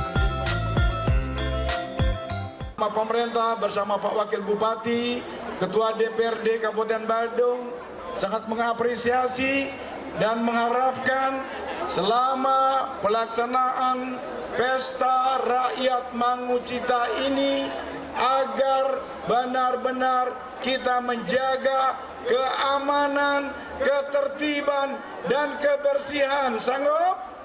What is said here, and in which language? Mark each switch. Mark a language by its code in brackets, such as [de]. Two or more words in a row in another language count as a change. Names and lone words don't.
[id] Pemerintah bersama Pak Wakil Bupati, Ketua DPRD Kabupaten Badung sangat mengapresiasi dan mengharapkan selama pelaksanaan Pesta Rakyat Mangucita ini agar benar-benar kita menjaga keamanan, ketertiban, dan kebersihan. Sanggup?